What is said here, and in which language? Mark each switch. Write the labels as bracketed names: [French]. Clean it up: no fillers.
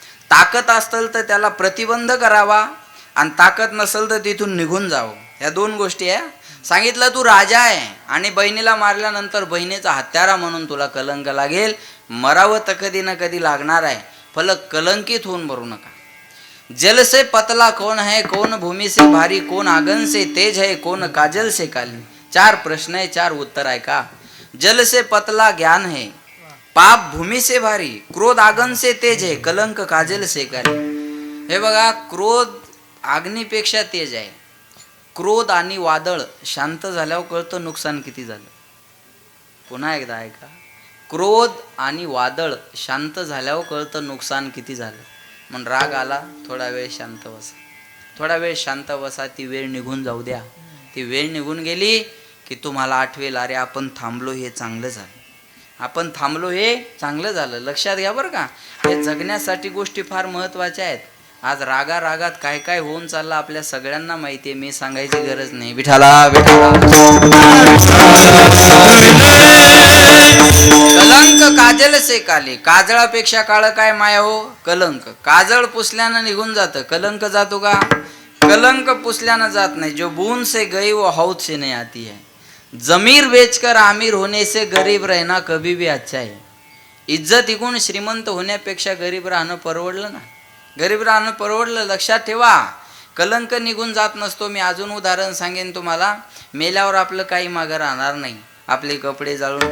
[Marathi] ताकद असेल तर त्याला प्रतिबंध करावा, आणि ताकद नसेल तर तिथून निघून जावं. या 2 गोष्टी आहे. सांगितलं तू राजा आहे आणि बहिणीला मारल्यानंतर बहिणीचा हत्यारा म्हणून तुला कलंक लागेल. मरावं तर कधी ना कधी लागणार आहे, फलक कलंकित होऊन मरू नका. [Hindi] जल से पतला कौन है, कौन भूमि से भारी, कौन आगन से तेज है, कौन काजल से काली. [Marathi] 4 प्रश्न आहे, 4 उत्तर आहे का. [Hindi] जल से पतला ज्ञान है, पाप भूमि से भारी, क्रोध आगन से तेज है, कलंक काजल से काली. [Marathi] हे बघा, क्रोध अग्नीपेक्षा तेज आहे. क्रोध आणि वादळ शांत झाल्यावर कळतं नुकसान किती झालं. पुन्हा एकदा ऐका, क्रोध आणि वादळ शांत झाल्यावर कळतं नुकसान किती झालं. म्हणून राग आला, थोडा वेळ शांत बसा, थोडा वेळ शांत बसा, ती वेळ निघून जाऊ द्या. ती वेळ निघून गेली की तुम्हाला आठवेल, अरे आपण थांबलो हे चांगलं झालं, आपण थांबलो हे चांगलं झालं. लक्षात घ्या बरं का, हे जगण्यासाठी गोष्टी फार महत्त्वाच्या आहेत. आज रागात काय काय होऊन चाललं आपल्या सगळ्यांना माहिती आहे, मी सांगायची गरज नाही. विठाला विठाला. [Hindi] कलंक काजल से काले, [Marathi] काजळापेक्षा काळ काय माया हो, कलंक. काजळ पुसल्यानं निघून जातं, कलंक जातो का? कलंक पुसल्यानं जात नाही. [Hindi] जो बूंद से गई वो हौद से नहीं आती है. जमीर बेचकर आमिर होने से गरीब रहना कभी भी अच्छा है. [Marathi] इज्जत इकून श्रीमंत होण्यापेक्षा गरीब राहणं परवडलं ना, गरीब राहणं परवडलं. लक्षात ठेवा, कलंक निघून जात नसतो. मी अजून उदाहरण सांगेन तुम्हाला. मेल्यावर आपलं काही मागं राहणार नाही, आपले कपडे जाळून